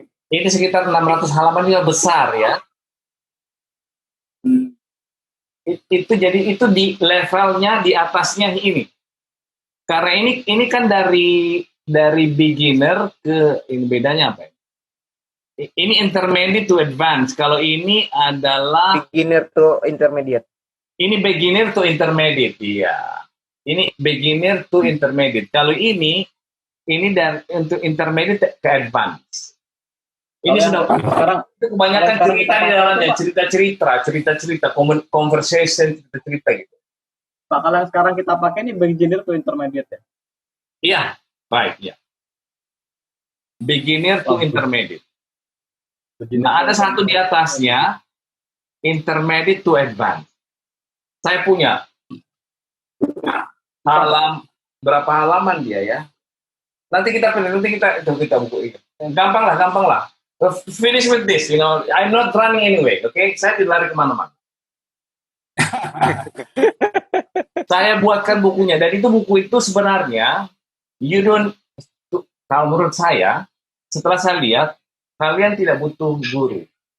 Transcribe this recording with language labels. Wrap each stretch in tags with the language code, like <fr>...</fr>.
<id>Ini sekitar 600 halaman, juga besar ya. Itu jadi itu di levelnya di atasnya ini. Karena ini kan dari beginner ke ini bedanya apa ya? Ini intermediate to advance. Kalau ini adalah Beginner to intermediate. ini beginner to intermediate, iya. Ini beginner to intermediate. Kalau ini dan untuk intermediate ke advance. Ini sudah sekarang itu kebanyakan sekarang cerita di dalamnya, cerita, conversation, cerita gitu. Pak, kalau yang sekarang kita pakai ini beginner to intermediate ya. Iya, baik ya. Beginner to Oke. intermediate. Nah, ada satu di atasnya, intermediate to advance. Saya punya berapa halaman dia ya? Nanti kita buku. Gampang lah.</id> <en>Finish with this, I'm not running anyway, okay?</en> <id>Saya tidak lari kemana-mana. Saya buatkan bukunya, dan buku itu sebenarnya kalau menurut saya, setelah saya lihat, kalian tidak butuh guru.</id>